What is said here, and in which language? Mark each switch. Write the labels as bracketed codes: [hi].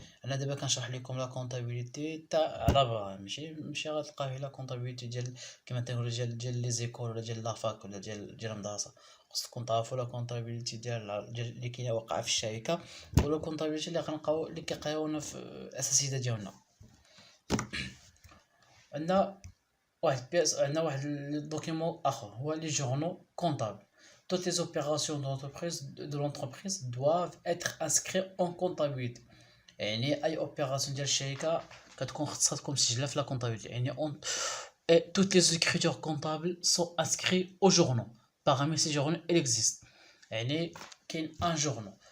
[ar] انا دابا كنشرح لكم لا كونطابيليتي تاع على برا، ماشي غتلقاو لا كونطابيليتي ديال كما تنقولوا ديال لي زيكول ولا ديال لافاك ولا ديال المدرسه. خصكم تعرفوا لا كونطابيليتي ديال اللي كاينه واقعه في الشركه، ولا كونطابيليتي اللي كنلقاو اللي كيقراونا في الاساسيات ديالنا. عندنا واحد [fr] le document ou les journaux comptables. Toutes les opérations de l'entreprise doivent être inscrites en comptabilité. [ar] يعني أي opération ديال الشركة كتكون خصها تكون مسجلة في la comptabilité. [fr] يعني et toutes les écritures comptables sont inscrites au journaux. Parmi ces journaux il existe [ar] يعني كاين [fr] ان جورنو.